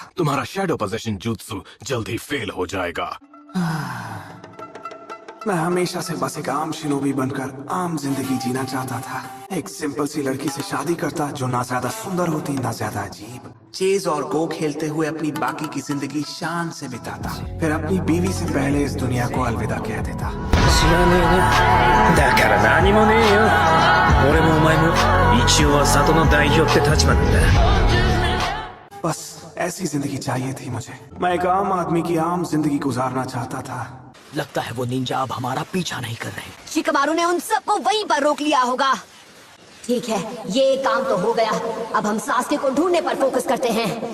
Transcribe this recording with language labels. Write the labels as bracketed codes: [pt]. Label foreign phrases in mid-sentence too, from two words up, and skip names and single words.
[hi] तुम्हारा [en] shadow possession [hi] jutsu जल्द ही फेल हो जाएगा। मैं हमेशा से बस एक आम शिनोबी बनकर आम जिंदगी जीना चाहता था। एक सिंपल सी लड़की से शादी करता जो ना ज्यादा सुंदर होती ना ज्यादा अजीब। चेज और गो खेलते हुए अपनी बाकी की जिंदगी शान से बिताता, फिर अपनी बीवी से पहले इस दुनिया को अलविदा कह देता। [ja] 知らねえな。だから何もねえよ。俺もお前も一応は里の代表って立場なんだ。 [hi] बस ऐसी जिंदगी चाहिए थी मुझे। मैं एक आम आदमी की आम जिंदगी गुजारना चाहता था। लगता है वो निंजा अब हमारा पीछा नहीं कर रहे। शिकमारू ने उन सबको वहीं पर रोक लिया होगा। ठीक है, ये काम तो हो गया। अब हम सास्के को ढूंढने पर फोकस करते हैं।